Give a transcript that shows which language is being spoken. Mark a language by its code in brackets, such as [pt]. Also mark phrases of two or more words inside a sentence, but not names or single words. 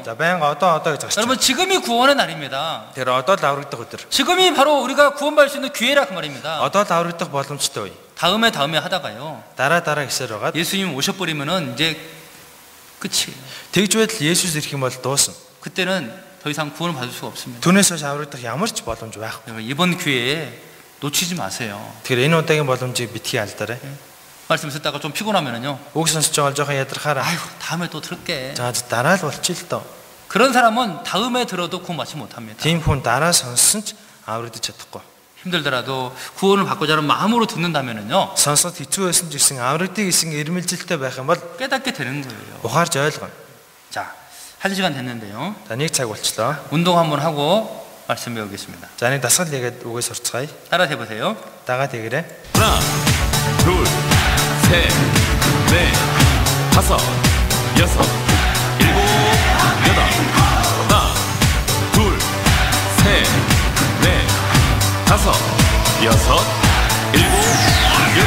[mn] За байнга одоо гэж агч. [ko] 여러분 지금이 구원의 날입니다. [mn] Тэр одоо л аврагдах өдөр. [ko] 지금이 바로 우리가 구원받을 수 있는 기회라 그 말입니다. [mn] Одоо л аврагдах боломжтой үе. [ko] 다음에 하다가요. [mn] Дараа гэсээр байгаа. [ko] 예수님 오셔버리면은 이제 끝이에요. [mn] Тэгж байтал Есүс ирэх юм бол дуусна. [ko] 그때는 더 이상 구원을 받을 수가 없습니다. [mn] Түүнээс хойш аврагдах ямар ч боломж байхгүй. [ko] 여러분, 이번 기회에 놓치지 마세요. [mn] Тэгэхээр энэ удаагийн боломжийг битгий алдаарай. [ko] 말씀 듣다가 좀 피곤하면은요. [mn] Үг сонсож байгаа жоохон ядрахаараа. [ko] 아이고 다음에 또 들을게. [mn] За дараа л болчих л доо. [ko] 그런 사람은 다음에 들어도 구원받지 못합니다. [mn] Тийм хүн дараа сонссон ч аврагдаж чадахгүй. [ko] 힘들더라도 구원을 받고자 하는 마음으로 듣는다면은요. [mn] Сонсоод хэцүү байсан ч гэсэн аврагдгийг гэсэн эрмэлзэлтэй байх юм бол [ko] 깨닫게 되는 거예요. [mn] ухаарж ойлгоно. [ko] 자, 1시간 됐는데요. [mn] За 1 цаг болчлоо. [ko] 운동 한번 하고 말씀 배우겠습니다. [mn] За нэг дасгал хийгээд үгээ сурцгаая. [ko] 따라 해보세요. [mn] Дагаад тэгэрэй. [ko] 하나, 둘, 셋, 넷, 다섯, 여섯, 일곱, 여덟. 하나, 둘, 셋, 넷, 다섯, 여섯, 일곱, 여덟.